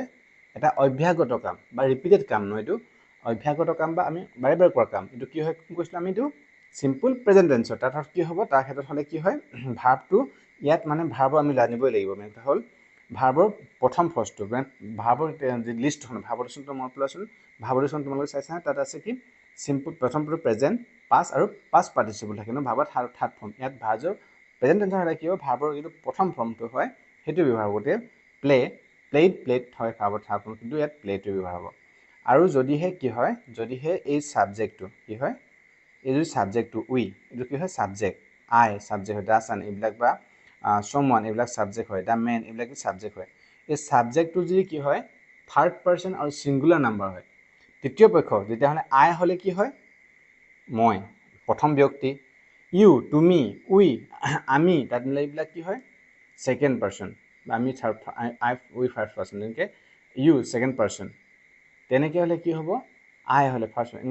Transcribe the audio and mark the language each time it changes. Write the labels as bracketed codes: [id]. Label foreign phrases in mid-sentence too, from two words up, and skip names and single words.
[as] এটা অভ্যাসগত কাম বা ৰিপিটেড কাম নহয় এইটো অভ্যাসগত কাম বা আমি বাৰে বাৰে কৰা কাম এইটো কি হয় কি কৈছিলোঁ আমি এইটো [en] simple present tense [as] তাৰ অৰ্থ কি হ'ব তাৰ ক্ষেত্ৰত হ'লে কি হয় ভাৰ্বটো ইয়াত মানে ভাৰ্ব আমি জানিবই লাগিব মানে এটা হ'ল ভাৰ্বৰ প্ৰথম ফৰ্চটো মানে ভাৰ্বৰ লিষ্টখন ভাৰ্বৰ লিষ্টটো মনত পেলোৱাচোন ভাৰ্বৰ লিষ্টখন তোমালোকে চাইছা তাত আছে কি সিম্পল প্ৰথমটো [en] present past [as] আৰু [en] past participle [as] থাকে ন ভাৰ্বৰ [en] third form [as] ইয়াত ভাৰ্বৰ [en] present tense [as] হ'লে কি হ'ব ভাৰ্বৰ যিটো প্ৰথম ফৰ্মটো হয় সেইটো ব্যৱহাৰ হ'ব প্লেড হয় ভাৰ্বৰ [en] third form [as] কিন্তু ইয়াত প্লেটো ব্যৱহাৰ হ'ব আৰু যদিহে কি হয় যদিহে এই ছাবজেক্টটো কি হয় এই যদি ছাবজেক্টটো উই এইটো কি হয় [en] subject I subject [as] হয়, the sun এইবিলাক বা someone এইবিলাক subject হয়, [en] the man [as] এইবিলাক subject হয়। এই subjectটো যদি কি হয় [en] third person [as] আৰু [en] singular number [as] হয়, তৃতীয় পক্ষ যেতিয়াহ'লে I হ'লে কি হয় মই প্ৰথম ব্যক্তি, ইউ তুমি উই আমি তাত মিলাই এইবিলাক কি হয় [en] second person, [as] আমি থাৰ্ড [en] I we first person, [as] তেনেকৈ [en] you second person, [as] তেনেকৈ হ'লে কি হ'ব আই হ'লে [en] first person.